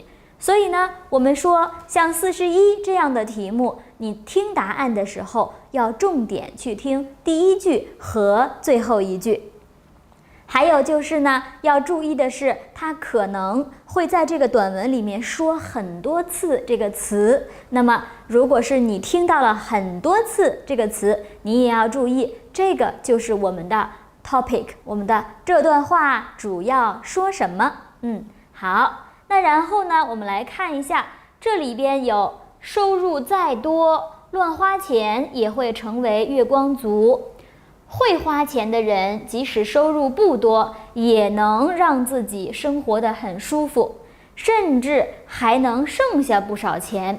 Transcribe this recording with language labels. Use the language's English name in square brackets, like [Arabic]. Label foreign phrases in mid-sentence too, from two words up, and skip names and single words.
[Chinese] 所以呢，我們說像41這樣的題目，你聽答案的時候要重點去聽第一句和最後一句。還有就是呢，要注意的是，它可能會在這個短文裡面說很多次這個詞。那麼如果是你聽到了很多次這個詞，你也要注意，這個就是我們的 topic，我們的這段話主要說什麼。好。那然後呢，我們來看一下，這裡邊有收入再多，亂花錢也會成為月光族。會花錢的人，即使收入不多，也能讓自己生活得很舒服，甚至還能剩下不少錢。